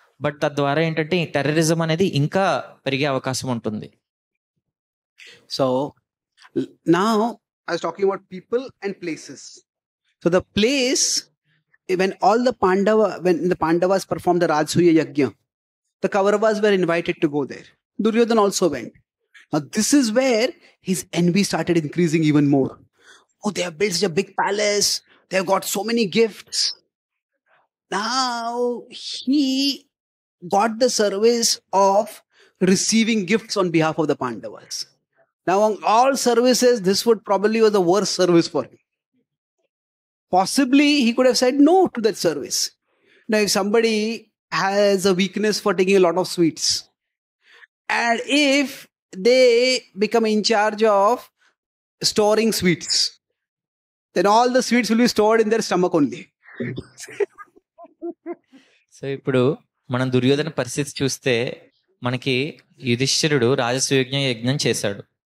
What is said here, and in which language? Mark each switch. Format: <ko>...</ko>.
<te>But తద్వారా ఏంటంటే terrorism అనేది ఇంకా పెరిగే అవకాశం ఉంటుంది.</te> <en>So now I was talking about people and places. So the place, when the Pandavas performed the Rajasuya Yajna, the Kauravas were invited to go there. Duryodhana also went. Now this is where his envy started increasing even more. Oh, they have built such a big palace. They have got so many gifts. Now he got the service of receiving gifts on behalf of the Pandavas. Now, among all services, this would probably was the worst service for him. Possibly, he could have said no to that service. Now, if somebody has a weakness for taking a lot of sweets, and if they become in charge of storing sweets, then all the sweets will be stored in their stomach only.</en> <te>So ఇప్పుడు మనం దుర్యోధన పరిస్థితి చూస్తే, మనకి యుధిష్ఠిరుడు రాజసూయ యజ్ఞం చేశాడు.</te>